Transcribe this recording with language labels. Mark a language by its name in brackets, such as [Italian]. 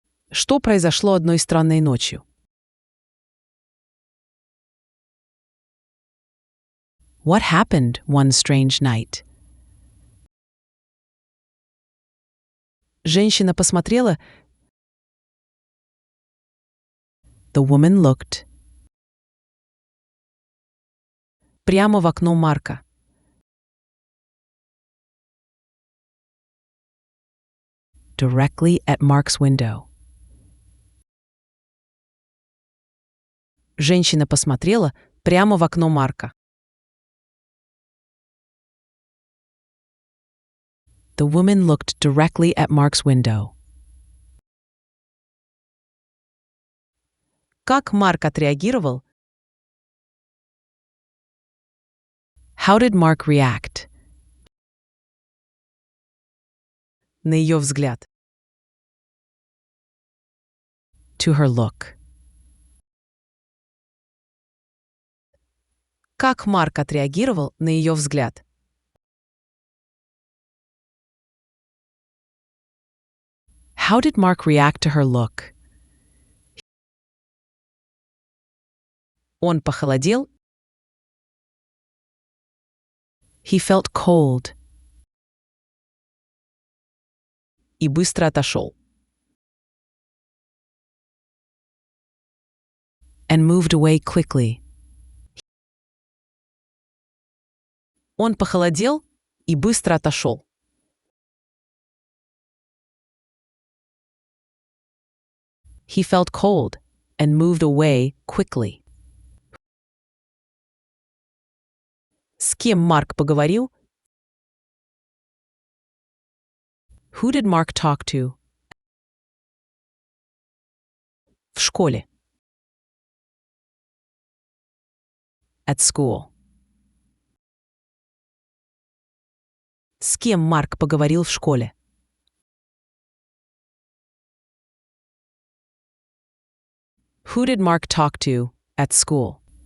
[Russian] Что произошло одной странной ночью? [English] What happened one strange night? [Russian] Женщина посмотрела. [English] The woman looked. [Russian] Прямо в окно Марка. [English] Directly at Mark's window. [Russian] Женщина посмотрела прямо в окно Марка. [English] The woman looked directly at Mark's window. [Russian] Как Марк отреагировал? [English] How did Mark react? [Russian] На ее взгляд. [English] To her look. [Russian] Как Марк отреагировал на ее взгляд? [English] How did Mark react to her look? [Russian] Он похолодел. [English] He felt cold. [Russian] И быстро отошел. [English] And moved away quickly. [Russian] Он похолодел и быстро отошел. [English] He felt cold and moved away quickly. [Russian] С кем Марк поговорил? [English] Who did Mark talk to? [Russian] В школе. [English] At school. [Russian] С кем Марк поговорил в школе? [English] Who did Mark talk to at school?